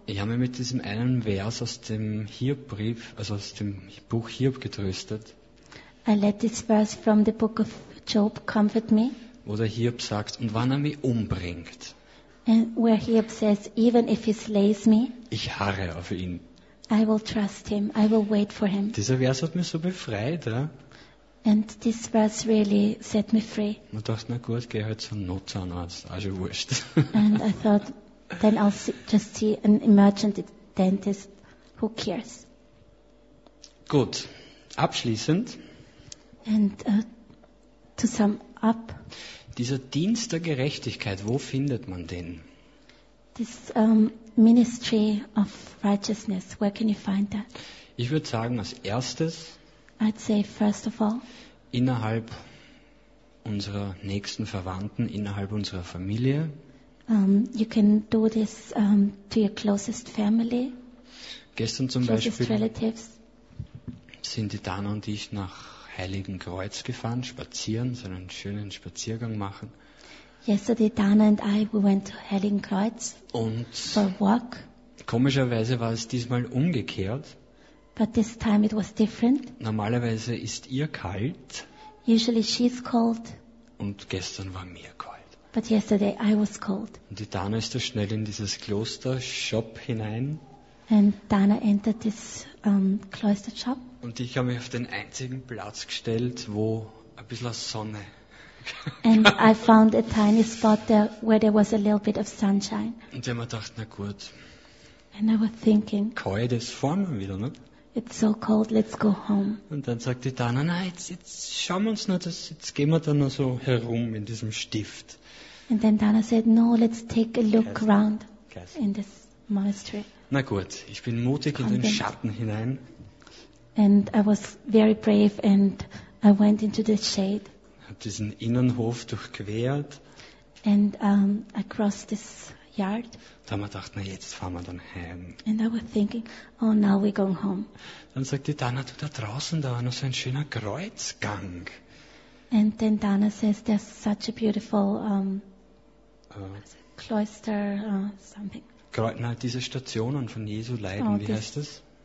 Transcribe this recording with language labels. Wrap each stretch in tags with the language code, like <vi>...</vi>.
<de>Ich habe mich mit diesem einen Vers aus dem Hiob-Brief, also aus dem Buch Hiob getröstet.</de> <en>I let this verse from the book of Job comfort me.</en> <de>Wo der Hiob sagt, und wann er mich umbringt.</de> <en>And where Hiob says, even if he slays me,</en> <de>ich harre auf ihn.</de> <en>I will trust him, I will wait for him.</en> <de>Dieser Vers hat mich so befreit. Ja?</de> <en>And this verse really set me free.</en> <de>Man dachte, na gut, geh halt zum Notzahnarzt, also wurscht.</de> <en>And I thought, then I'll just see an emergency dentist, who cares.</en> <de>Gut, abschließend.</de> <en>And to sum up.</en> <de>Dieser Dienst der Gerechtigkeit, wo findet man den?</de> <en>This ministry of righteousness, where can you find that?</en> <de>Ich würde sagen, als erstes,</de> <en>I'd say first of all,</en> <de>innerhalb unserer nächsten Verwandten, innerhalb unserer Familie.</de> <en>You can do this to your closest family.</en> <de>Gestern zum Beispiel</de> <en>relatives.</en> <de>Sind die Dana und ich nach Heiligenkreuz gefahren, spazieren, so einen schönen Spaziergang machen.</de> <en>Yesterday Dana and I we went to Heiligenkreuz for a walk.</en> <de>Komischerweise war es diesmal umgekehrt.</de> <en>But this time it was different.</en> <de>Normalerweise ist ihr kalt.</de> <en>Usually she's cold.</en> <de>Und gestern war mir kalt.</de> <en>But yesterday I was cold.</en> <de>Und die Dana ist da schnell in dieses Kloster-Shop hinein.</de> <en>And Dana entered this Kloster-Shop.</en> <de>Und ich habe mich auf den einzigen Platz gestellt, wo ein bisschen Sonne.</de> <en>And I found a tiny spot there where there was a little bit of sunshine.</en> <de>Und ich habe mir gedacht, na gut.</de> <en>And I was thinking.</en> <de>Kalt ist fahren wir wieder, ne?</de> <en>It's so cold, let's go home.</en> <de>Und dann sagt die Dana, na jetzt schauen wir uns noch das, jetzt gehen wir dann noch so herum in diesem Stift.</de> <en>And then Dana said, no, let's take a look around in this monastery.</en> <de>Na gut, ich bin mutig in den Schatten hinein.</de> <en>And I was very brave and I went into the shade.</en> <de>Hab diesen Innenhof durchquert.</de> <en>And I crossed this yard.</en> <de>Da haben wir gedacht, na jetzt fahren wir dann heim.</de> <en>And I was thinking, oh now we're going home.</en> <de>Dann sagt die Dana, du, da draußen, da war noch so ein schöner Kreuzgang.</de> <en>And then Dana says, there's such a beautiful cloister something.</en> <de>Na, diese Stationen von Jesu Leiden, oh, wie heißt das?</de>